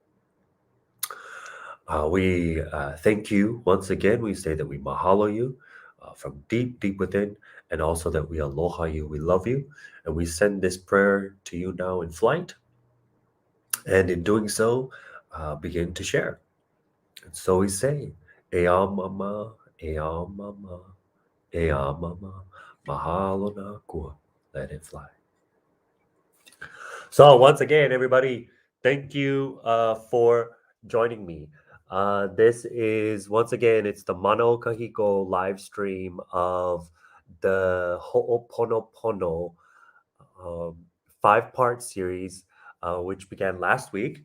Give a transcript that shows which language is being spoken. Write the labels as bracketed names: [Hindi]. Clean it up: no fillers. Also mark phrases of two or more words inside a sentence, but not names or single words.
[English] We thank you once again. We say that we mahalo you from deep, deep within, and also that we aloha you, we love you, and we send this prayer to you now in flight. And in doing so, begin to share. And so we say, [Hawaiian] Ea mama, ea mama, ea mama, mahalo na kua, [English] let it fly. So once again, everybody, thank you for joining me. This is, once again, it's the Mano Kahiko live stream of the Ho'oponopono 5-part series, which began last week.